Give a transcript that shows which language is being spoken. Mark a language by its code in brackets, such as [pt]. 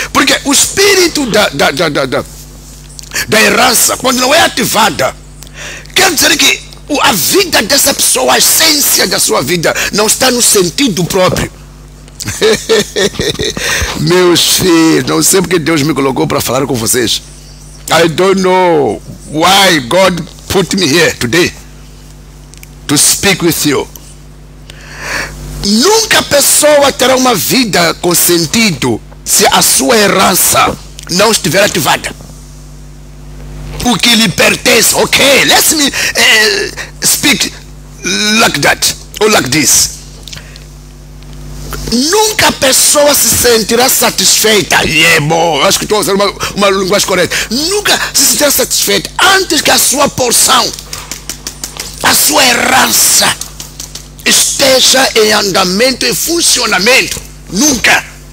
[pt] Porque o espírito da herança, quando não é ativada, quer dizer que a vida dessa pessoa, a essência da sua vida, não está no sentido próprio. Meus filhos, não sei porque Deus me colocou para falar com vocês. [en] I don't know why God put me here today to speak with you. [pt] Nunca a pessoa terá uma vida com sentido se a sua herança não estiver ativada. O que lhe pertence, [en] ok, let me speak like that, or like this. [pt] Nunca a pessoa se sentirá satisfeita, acho que estou usando uma linguagem correta, nunca se sentirá satisfeita antes que a sua porção, a sua herança esteja em andamento, em funcionamento. Nunca.